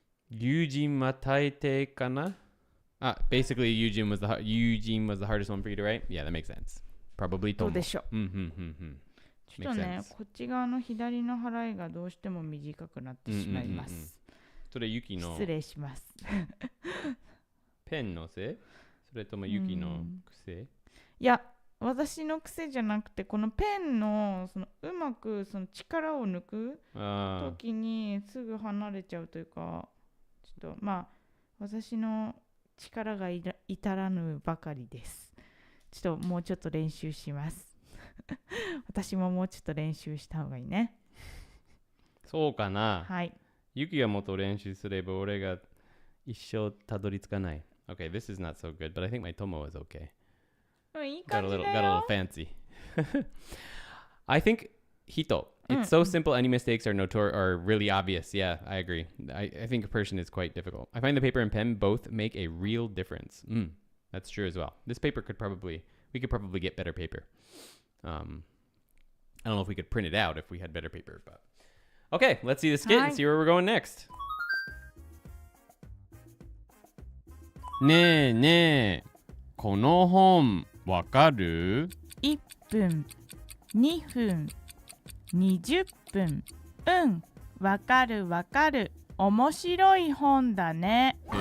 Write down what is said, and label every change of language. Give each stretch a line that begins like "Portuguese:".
Japanese: Yujin mataite kana?
English: Basically, Eugene was the hardest one for you to write. Yeah, that makes sense. Probably Tomo.
Japanese: どうでしょう。ちょっとね、こっち側の左の払いがどうしても短くなってしまいます。それYukiの失礼します。ペンのせい？それともYukiの癖？いや、私の癖じゃなくて、このペンのそのうまくその力を抜く時にすぐ離れちゃうというか、ちょっとまあ私の力が至らぬばかりです。ちょっともうちょっと練習します。私ももうちょっと練習した方がいいね。そうかな。はい。 Yuki がもっと練習すれば俺が一生たどり着かない。
English: Okay, this is not so good, but I think my Tomo is okay.
Japanese: いい感じだよ。
English: Got a little fancy. I think Hito. It's so simple. Any mistakes are really obvious. Yeah, I agree. I think a person is quite difficult. I find the paper and pen both make a real difference. That's true as well. This paper we could probably get better paper. I don't know if we could print it out if we had better paper, but Okay, let's see the skit and see where we're going next.
Japanese: ねえねえ、この本わかる？1分、2分、20分。うん、わかるわかる。面白い本だね。